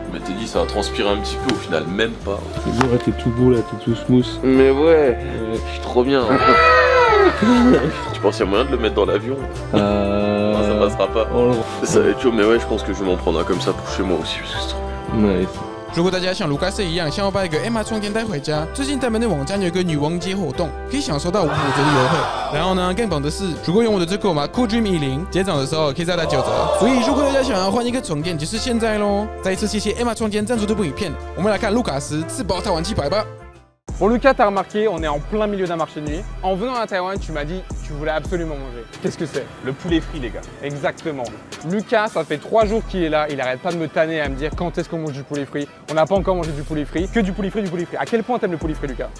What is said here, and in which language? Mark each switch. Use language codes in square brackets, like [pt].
[fr] Je m'étais dit, ça va transpirer un petit peu, au final, même pas. C'est bon, t'es tout beau là, t'es tout smooth. Mais ouais, je suis trop bien. Tu penses qu'il y a moyen de le mettre dans l'avion? Non, ça passera pas. Oh, Ça va être chaud, mais ouais, je pense que je vais m'en prendre un comme ça pour chez moi aussi, parce que c'est trop bien. [en] nice. [zh] 如果大家像卢卡斯一样想要把一个 Emma 床垫带回家，最近他们的网站有一个女王节活动，可以享受到5%的优惠。然后呢，更棒的是，如果用我的折扣码 CoolDream10，结账的时候可以再打9折。所以如果大家想要换一个床垫，就是现在咯。再一次谢谢 Emma 床垫赞助这部影片，我们来看卢卡斯吃饱台湾鸡排吧。 [fr] Bon Lucas, t'as remarqué, on est en plein milieu d'un marché de nuit. En venant à Taïwan, tu m'as dit que tu voulais absolument manger. Qu'est-ce que c'est? Le poulet frit, les gars. Exactement. Lucas, ça fait 3 jours qu'il est là, il arrête pas de me tanner à me dire quand est-ce qu'on mange du poulet frit. On n'a pas encore mangé du poulet frit, que du poulet frit, du poulet frit. À quel point t'aimes le poulet frit, Lucas?